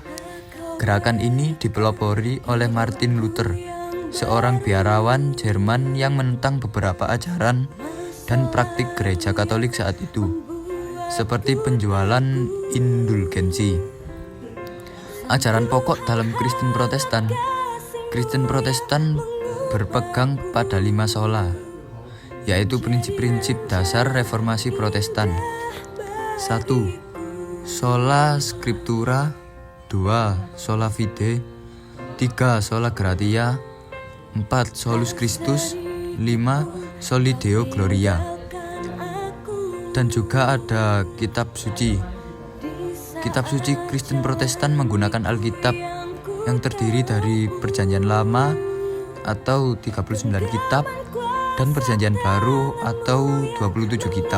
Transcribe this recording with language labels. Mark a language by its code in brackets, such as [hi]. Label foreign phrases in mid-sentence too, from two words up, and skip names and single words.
[id] Gerakan ini dipelopori oleh Martin Luther, seorang biarawan Jerman yang menentang beberapa ajaran dan praktik gereja Katolik saat itu. seperti penjualan indulgensi. Ajaran pokok dalam Kristen Protestan. Kristen Protestan berpegang pada 5 sola, yaitu prinsip-prinsip dasar reformasi Protestan. 1. [la] Sola Scriptura. 2. Sola Fide. 3. Sola Gratia. 4. Solus Christus. 5. Soli Deo Gloria. [id] Dan juga ada kitab suci. Kitab suci Kristen Protestan menggunakan Alkitab yang terdiri dari Perjanjian Lama atau 39 kitab dan Perjanjian Baru atau 27 kitab.